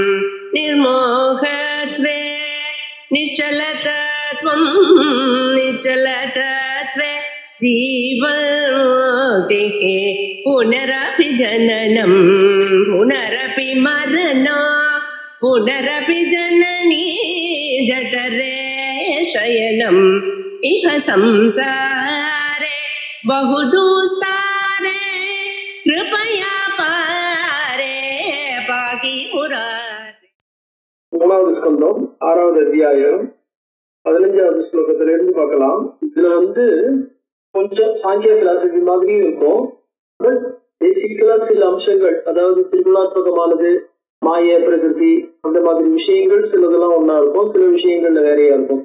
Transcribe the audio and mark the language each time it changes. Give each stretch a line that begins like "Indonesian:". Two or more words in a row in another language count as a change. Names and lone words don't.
Sanskrit: निर्मोहत्वे निश्चलतत्वं निश्चलतत्वे जीवन्मुक्तिः पुनरपि जननं पुनरपि मरणं पुनरपि जननी जठरे शयनम् इह संसारे बहुदुस्तारे कृपया पारे पाहि मुरारे.
Tamil: மூணாவது ஸ்கந்தம் 6வது அத்தியாயம் 15வது ஸ்லோகத்திலிருந்து பார்க்கலாம். இதுல கொஞ்சம் சாங்கிய பிலாசபி மாதிரியும் இருக்கும்.
English: but basically
Tamil: சில அம்சங்கள், அதாவது திருகுணாத்மகமானது, மாய பிரகிருதி, அந்த மாதிரி விஷயங்கள் சிலதெல்லாம் ஒன்னா இருக்கும், சில விஷயங்கள்ல வேறையா இருக்கும்.